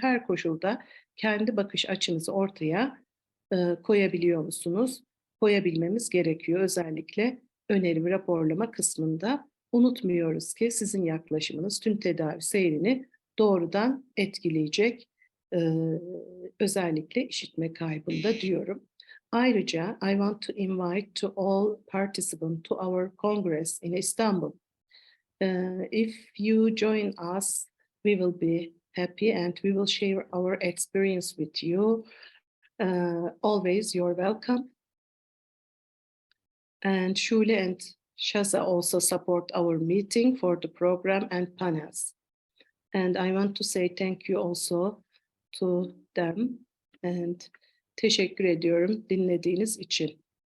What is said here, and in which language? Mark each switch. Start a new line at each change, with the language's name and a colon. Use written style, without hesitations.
Turkish: Her koşulda kendi bakış açınızı ortaya koyabiliyor musunuz? Koyabilmemiz gerekiyor. Özellikle önerim raporlama kısmında unutmuyoruz ki sizin yaklaşımınız tüm tedavi seyrini doğrudan etkileyecek, özellikle işitme kaybında diyorum.
English: Ayrıca I want to invite to all participants to our Congress in Istanbul. If you join us, we will be happy and we will share our experience with you. Always you're welcome. And Shule and Shaza also support our meeting for the program and panels. And I want to say thank you also to them.
Turkish: And teşekkür ediyorum dinlediğiniz için.